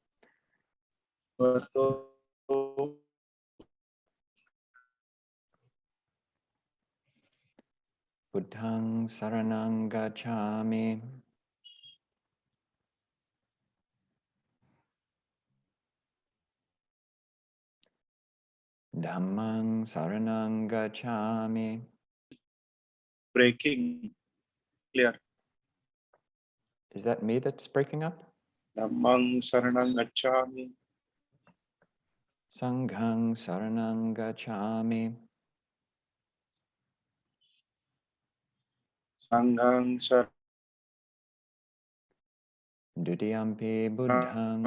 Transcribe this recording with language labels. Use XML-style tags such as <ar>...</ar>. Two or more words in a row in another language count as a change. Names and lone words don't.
<pi>Buddhang saranang gacchami. Dhammang saranang gacchami.</pi> <en>Breaking. Clear. Is that me that's breaking up?</en> <pi>Dhammang Saranang Gacchami. Sanghang saranang gacchami. Sanghang Dutiyampi buddhang.</pi>